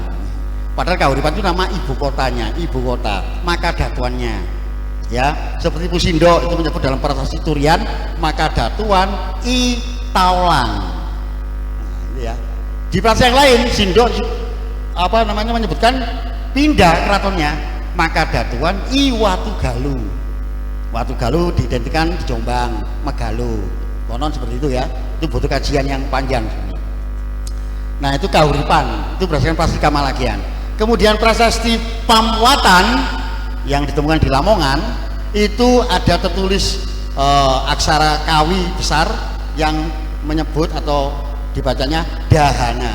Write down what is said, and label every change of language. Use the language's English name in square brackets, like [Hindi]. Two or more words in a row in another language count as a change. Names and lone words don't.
[Indonesian] Padahal Kahuripan itu nama ibu kotanya, ibu kota, maka datuannya. Ya, seperti Pusindo itu menyebut dalam prasasti Turian, maka datuan I Taulang. Nah, ya. Di prasasti yang lain Sindo apa namanya menyebutkan pindah keratonnya, maka datuan I Watugalu. Watugalu diidentikan di Jombang, Megalo. Konon seperti itu ya. Itu butuh kajian yang panjang. Nah, itu Kahuripan, itu berdasarkan prasasti Kamalagian. Kemudian prasasti Pamwatan yang ditemukan di Lamongan, itu ada tertulis aksara kawi besar yang menyebut atau dibacanya Dahana.